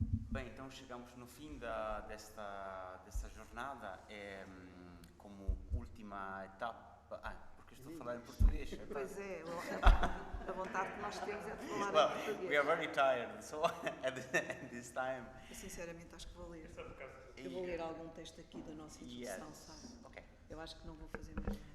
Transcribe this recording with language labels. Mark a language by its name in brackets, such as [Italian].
[Portuguese] Bem, então chegamos no fim desta jornada, como última etapa. Porque estou a falar em português. Pois é, a vontade que nós temos é de falar em português. [English] We are very tired, so at this time. [Portuguese] Eu sinceramente acho que vou ler. Eu vou ler algum texto aqui da nossa introdução, sabe? [English] Okay. [Portuguese] Eu acho que não vou fazer mais.